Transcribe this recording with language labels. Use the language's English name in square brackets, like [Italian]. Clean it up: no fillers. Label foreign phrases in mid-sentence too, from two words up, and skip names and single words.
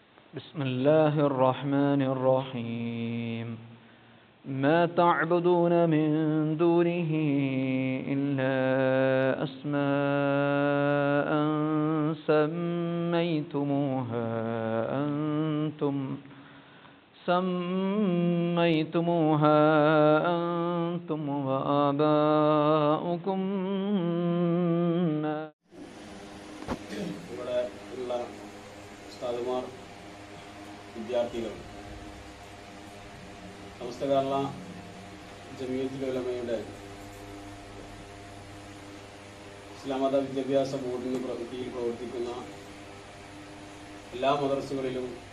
[Arabic] بسم الله الرحمن الرحيم ما تعبدون من دونه إلا أسماء سميتموها أنتم وآباؤكم [Malayalam] ഇവിടെ ഉള്ള ഉസ്താദുമാർ, വിദ്യാർത്ഥികൾ, സമസ്ത കേരള ജമിയത്തുൽ ഉലമയുടെ ഇസ്ലാം മത വിദ്യാഭ്യാസ ബോർഡിന് കീഴിൽ പ്രവർത്തിക്കുന്ന എല്ലാ മദ്രസകളിലും